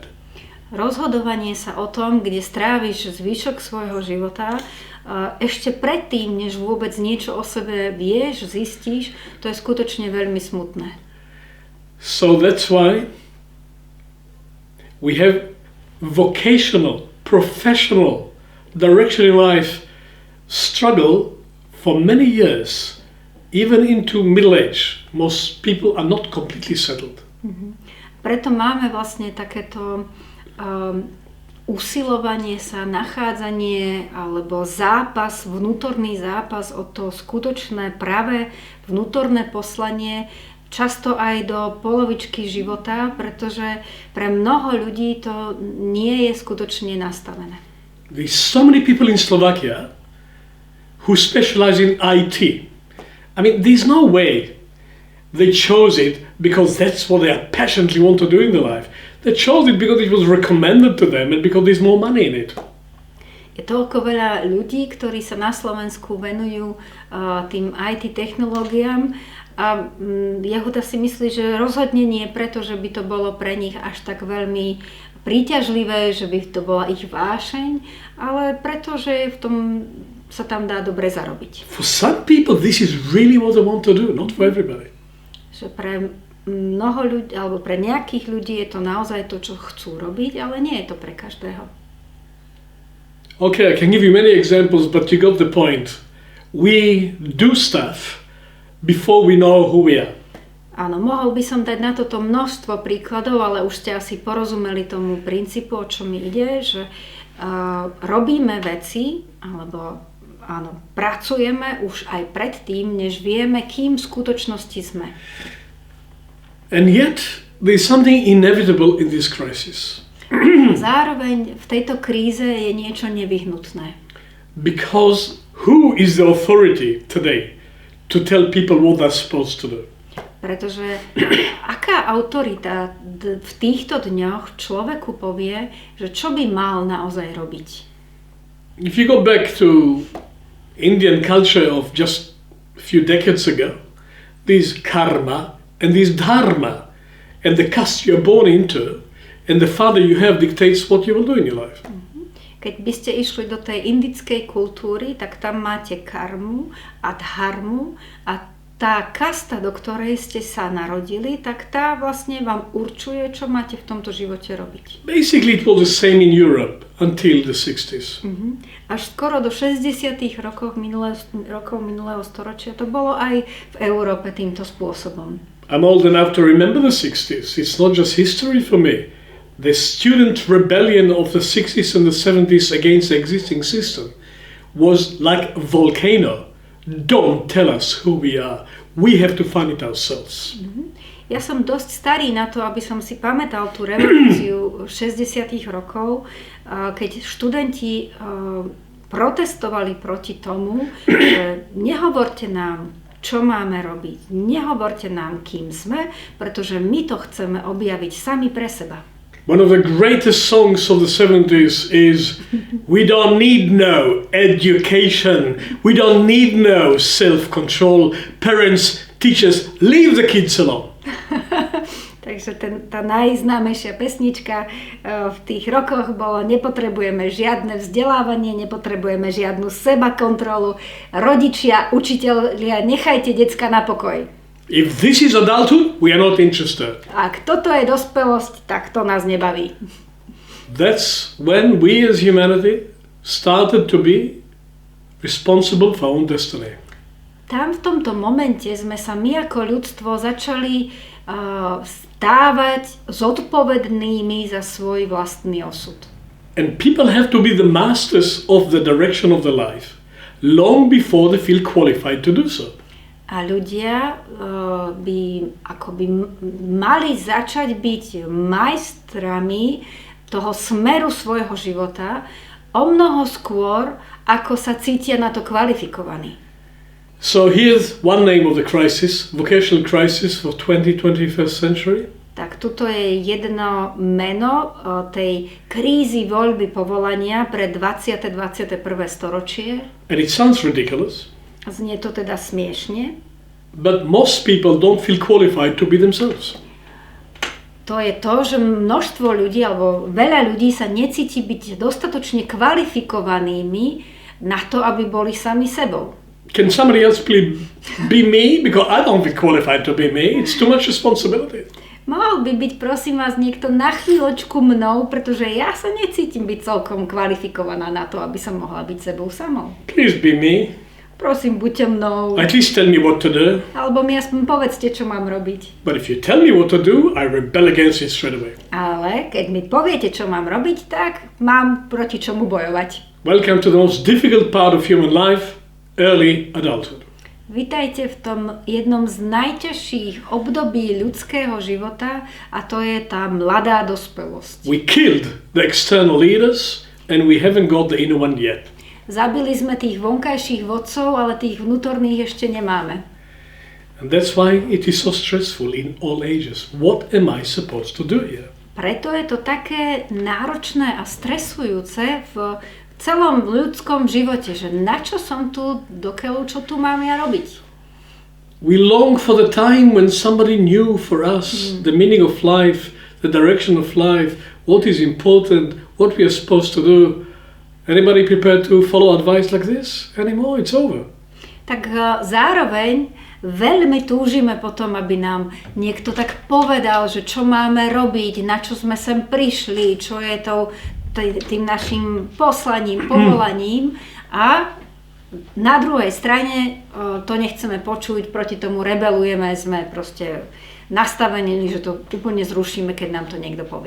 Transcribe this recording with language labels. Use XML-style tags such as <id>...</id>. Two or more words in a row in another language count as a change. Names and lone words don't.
<sk>Rozhodovanie sa o tom, kde stráviš zvyšok svojho života, ešte predtým, než vôbec niečo o sebe vieš, zistíš, to je skutočne veľmi smutné.</sk> <en>So that's why we have vocational, professional direction in life struggle for many years, even into middle age. Most people are not completely settled.</en> <sk>Preto máme vlastne takéto usilovanie sa, nachádzanie alebo zápas, vnútorný zápas o to skutočné, pravé vnútorné poslanie, často aj do polovičky života, pretože pre mnoho ľudí to nie je skutočne nastavené.</sk> <en>There's so many people in Slovakia who specialize in IT. I mean, there's no way they chose it because that's what they passionately want to do in their life. They chose it because it was recommended to them and because there's more money in it.</en> <sk>Je toľko veľa ľudí, ktorí sa na Slovensku venujú tým IT technológiám, a Yehuda si myslí, že rozhodne nie preto, že by to bolo pre nich až tak veľmi príťažlivé, že by to bola ich vášeň, ale preto, že v tom sa tam dá dobre zarobiť.</sk> <en>For some people this is really what they want to do, not for everybody.</en> <sk>Že pre mnoho ľudí, alebo pre nejakých ľudí je to naozaj to, čo chcú robiť, ale nie je to pre každého.</sk> <en>Okay, I can give you many examples, but you got the point. We do stuff before we know who we are.</en> <sk>Áno, mohol by som dať na toto množstvo príkladov, ale už ste asi porozumeli tomu princípu, o čo mi ide, že robíme veci, alebo áno, pracujeme už aj predtým, než vieme, kým v skutočnosti sme.</sk> <en>And yet, there is something inevitable in this crisis.</en> <sk>Zároveň v tejto kríze je niečo nevyhnutné.</sk> <en>Because who is the authority today to tell people what they're supposed to do?</en> <sk>Pretože aká autorita v týchto dňoch človeku povie, že čo by mal naozaj robiť?</sk> <en>If you go back to Indian culture of just a few decades ago, there's karma and there's dharma, and the caste you're born into and the father you have dictates what you will do in your life.</en> <sk>Keď by ste išli do tej indickej kultúry, tak tam máte karmu a dharmu a tá kasta, do ktorej ste sa narodili, tak tá vlastne vám určuje, čo máte v tomto živote robiť.</sk> <en>Basically it was the same in Europe until the 60s.</en> <sk>Až skoro do 60. rokov minulého storočia to bolo aj v Európe týmto spôsobom.</sk> <en>I'm old enough to remember the 60s. It's not just history for me. The student rebellion of the 60s and the 70s against the existing system was like a volcano. Don't tell us who we are. We have to find it ourselves.</en> <sk>Ja som dosť starý na to, aby som si pamätal tú revolúciu 60. rokov, keď študenti protestovali proti tomu, že nehovorte nám, čo máme robiť. Nehovorte nám, kým sme, pretože my to chceme objaviť sami pre seba.</sk> <en>One of the greatest songs of the 70s is "We don't need no education, we don't need no self-control, parents, teachers, leave the kids alone."</en> <sk>Takže tá najznámejšia pesnička v tých rokoch bolo: nepotrebujeme žiadne vzdelávanie, nepotrebujeme žiadnu sebakontrolu, rodičia, učitelia, nechajte decka na pokoj.</sk> <en>If this is adulthood, we are not interested.</en> <sk>Ak toto je dospelosť, tak to nás nebaví.</sk> <en>That's when we as humanity started to be responsible for our own destiny.</en> <sk>Tam v tomto momente sme sa my ako ľudstvo začali stávať zodpovednými za svoj vlastný osud.</sk> <en>And people have to be the masters of the direction of their life long before they feel qualified to do so.</en> <sk>A ľudia by mali začať byť majstrami toho smeru svojho života o mnoho skôr, ako sa cítia na to kvalifikovaní.</sk> <en>So here's one name of the crisis, vocational crisis for 21st century.</en> <sk>Tak tuto je jedno meno tej krízy voľby povolania pre 20. 21. storočie.</sk> <en>And it sounds ridiculous.</en> <sk>Znie to teda smiešne.</sk> <en>But most people don't feel qualified to be themselves.</en> <sk>To je to, že množstvo ľudí, alebo veľa ľudí sa necíti byť dostatočne kvalifikovanými na to, aby boli sami sebou.</sk> <en>Can somebody else please be me? Because I don't feel qualified to be me. It's too much responsibility.</en> <sk>Mohol by byť, prosím vás, niekto na chvíľočku mnou, pretože ja sa necítim byť celkom kvalifikovaná na to, aby som mohla byť sebou samou.</sk> <en>Please be me.</en> <sk>Prosím, buďte mnou.</sk> <en>At least tell me what to do.</en> <sk>Alebo mi aspoň povedzte, čo mám robiť.</sk> <en>But if you tell me what to do, I rebel against it straight away.</en> <sk>Ale keď mi poviete, čo mám robiť, tak mám proti čomu bojovať.</sk> <en>Welcome to the most difficult part of human life, early adulthood.</en> <sk>Vitajte v tom jednom z najťažších období ľudského života, a to je tá mladá dospelosť.</sk> <en>We killed the external leaders and we haven't got the inner one yet.</en> <sk>Zabili sme tých vonkajších vodcov, ale tých vnútorných ešte nemáme.</sk> <en>And that's why it is so stressful in all ages. What am I supposed to do here?</en> <sk>Preto je to také náročné a stresujúce v celom ľudskom živote, že na čo som tu, dokeľu, čo tu mám ja robiť.</sk> <en>We long for the time when somebody knew for us the meaning of life, the direction of life, what is important, what we are supposed to do. Anybody prepared to follow advice like this anymore? It's over.</en> <sk>Tak zároveň veľmi túžime potom, aby nám niekto tak povedal, že čo máme robiť, na čo sme sem prišli, čo je tým našim poslaním, povolaním, a na druhej strane to nechceme počuť, proti tomu rebelujeme, sme proste nastavení, že to úplne zrušíme, keď nám to niekto povie.</sk>